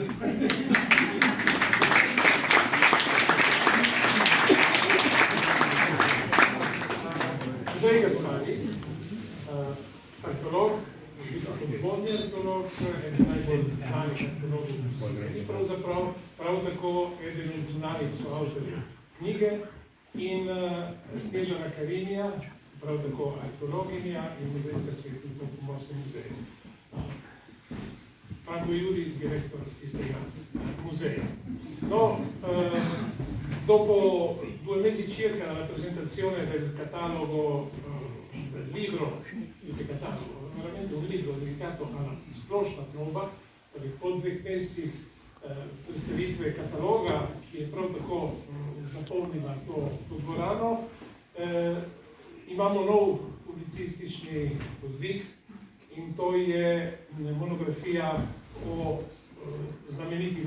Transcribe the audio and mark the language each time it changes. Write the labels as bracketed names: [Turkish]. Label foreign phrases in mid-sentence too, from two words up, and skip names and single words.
[Slovenian] Andrej Gaspari, arheolog, podvodni arheolog, eden najbolj znanih arheologov v Sloveniji pravzaprav, prav tako eden od zunanjih soavtorjev knjige, in Snežana Karinja, prav tako arheologinja in muzejska svetnica v Pomorskem muzeju. Franko Juri, direktor istega muzeja. [Italian] No, dopo 2 mesi circa la presentazione del catalogo, del libro, veramente un libro dedicato alla splošna trova, [Slovenian] torej po 2 mesecih predstavitve kataloga, ki je prav tako zapolnila to dvorano. Imamo nov publicistični podvig in to je monografija o znameniti